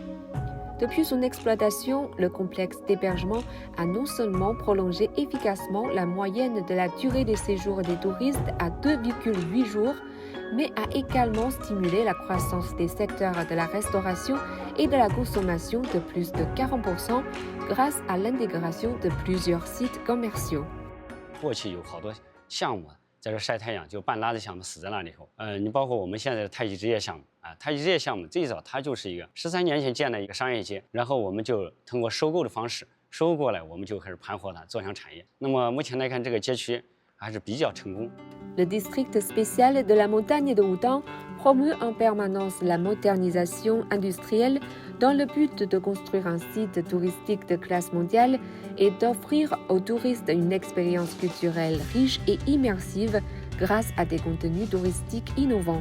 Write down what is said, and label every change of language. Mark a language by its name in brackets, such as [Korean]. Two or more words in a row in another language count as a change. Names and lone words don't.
[French] Depuis son exploitation, le complexe d'hébergement a non seulement prolongé efficacement la moyenne de la durée de séjour des touristes à 2,8 jours, mais a également stimulé la croissance des secteurs de la restauration et de la consommation de plus de 40% grâce à l'intégration de plusieurs sites commerciaux. [Chinese] 过去有好多项目在这晒太阳，就半拉的项目死在那里头。你包括我们现在的太极之夜项目啊，太极之夜项目最早它就是一个13年前建的一个商业街，然后我们就通过收购的方式收购过来，我们就开始盘活它，做成产业。那么目前来看，这个街区还是比较成功。 [French] Le district spécial de la montagne de Wudang promeut en permanence la modernisation industrielle dans le but de construire un site touristique de classe mondiale et d'offrir aux touristes une expérience culturelle riche et immersive grâce à des contenus touristiques innovants.